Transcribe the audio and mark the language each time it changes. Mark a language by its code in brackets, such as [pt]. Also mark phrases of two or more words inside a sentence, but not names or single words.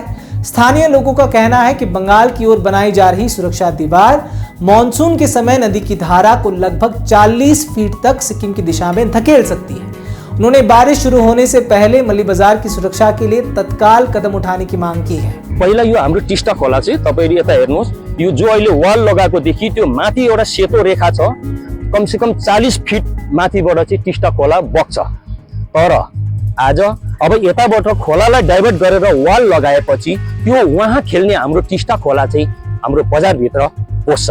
[hi] स्थानीय लोगों का कहना है कि बंगाल की ओर बनाई जा रही सुरक्षा दीवार मानसून के समय नदी की धारा को लगभग 40 फीट तक सिक्किम की दिशा में धकेल सकती है। उन्होंने बारिश शुरू होने से पहले मल्ली बाजार की सुरक्षा के लिए तत्काल कदम उठाने की मांग की है। [ne] पहिला यो हाम्रो टिस्टा खोला चाहिँ तपाईले यता हेर्नुहोस्, यो जो अहिले वाल लगाएको देखि त्यो माथि एउटा सेतो रेखा छ, [hi] कम से कम [ne] 40 फिट माथिबाट चाहिँ टिस्टा खोला बग्छ। तर आज अब यताबाट खोलालाई डाइभर्ट गरेर वाल लगाएपछि त्यो वहाँ खेल्ने हाम्रो टिस्टा खोला चाहिँ हाम्रो बजारभित्र पस्छ।